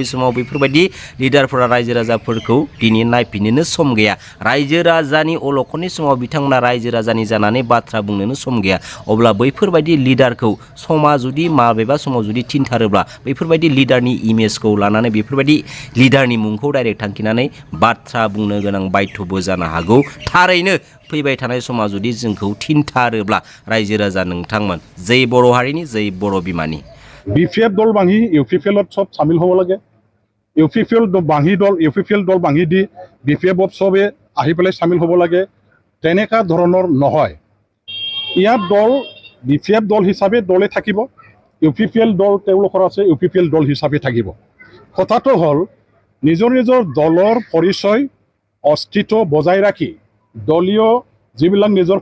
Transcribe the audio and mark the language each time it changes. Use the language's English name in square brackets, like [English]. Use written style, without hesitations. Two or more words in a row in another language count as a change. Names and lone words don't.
[Bodo] समाव बेफोरबायदि लिडारफोरा रायजो राजाफोरखौ दिनै नायफिननोनो सम गैया रायजो राजानि अलखदनि समाव बिथांमोना रायजो राजानि जानानै बाथ्रा बुंनोनो सम गैया अब्ला बैफोरबायदि लिडारखौ समा जुदि माबेबा समाव जुदि थिनथारोब्ला बैफोरबायदि लिडारनि इमेजखौ लानानै बेफोरबायदि लिडारनि मुंखौ डाइरेक्ट थांखिनानै बाथ्रा बुंनो गोनां बाध्यबो जानो हागौ थारैनो फैबाय थानाय समा जुदि जोंखौ थिनथारोब्ला रायजो राजा नोंथांमोन जै बर' हारिनि जै बर' बिमानि [Assamese] বিপিএফ দল ভাঙি ইউপিপিএলত সব সামিল হ'ব লাগে ইউপিপিএল দল ভাঙি দি বিপিএফত চবে আহি পেলাই সামিল হ'ব লাগে তেনেকা ধৰণৰ নহয় ইয়াত দল বিপিএফ দল হিচাপে দলে থাকিব ইউপিপিএল দল তেওঁলোকৰ আছে ইউপিপিএল দল হিচাপে থাকিব কথাটো হ'ল নিজৰ দলৰ পৰিচয় অস্তিত্ব বজাই ৰাখি দলীয় যিবিলাক নিজৰ